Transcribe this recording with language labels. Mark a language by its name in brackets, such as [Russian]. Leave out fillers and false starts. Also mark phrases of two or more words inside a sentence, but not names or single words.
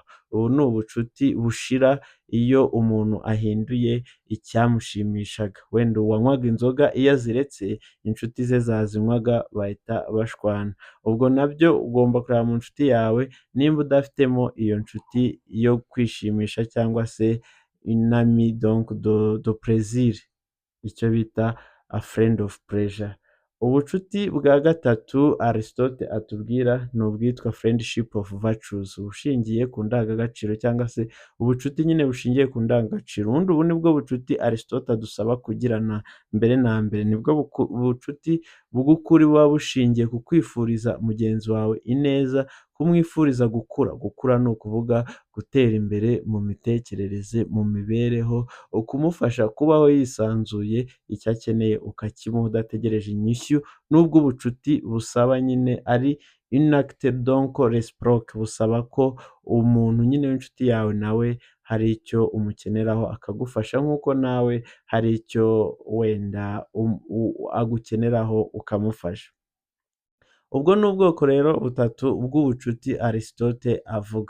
[Kinyarwanda] Ubu ni ubucuti bushira iyo umuntu ahinduye icyamushimishaga. Wenda uwanywaga inzoga iyo aziretse, inshuti ze zazinywaga bahita bashwana. Ubwo nabyo ugomba kureba mu nshuti yawe nimba udafitemo iyo nshuti yo kwishimisha cyangwa se [French] une amie donc de plaisir, [Kinyarwanda] icyo bita [English] a friend of pleasure. [Kinyarwanda] Ubucuti bwa gatatu Aristote atubwira ni ubwitwa [English] friendship of virtues, [Kinyarwanda] bushingiye ku ndangagaciro cyangwa se ubucuti nyine bushingiye ku ndangagaciro. Ubundi ubu ni bwo bucuti Aristote adusaba kugirana mbere na mbere. Nibwo bucuti bw'ukuri buba bushingiye ku kwifuriza mugenzi wawe ineza, kumwifuriza gukura. Gukura ni ukuvuga gutera imbere mu mitekerereze, mu mibereho, kumufasha kubaho yisanzuye, icyo akeneye ukakimuha udategereje inyishyu. N'ubwo ubucuti busaba nyine ari [French] une acte donc réciproque, [Kinyarwanda] busaba ko umuntu nyine w'inshuti yawe nawe hari icyo umukeneraho akagufasha nk'uko nawe hari icyo wenda agukeneraho ukamufasha. Ubwo ni ubwoko rero butatu bw'ubucuti Aristote avuga.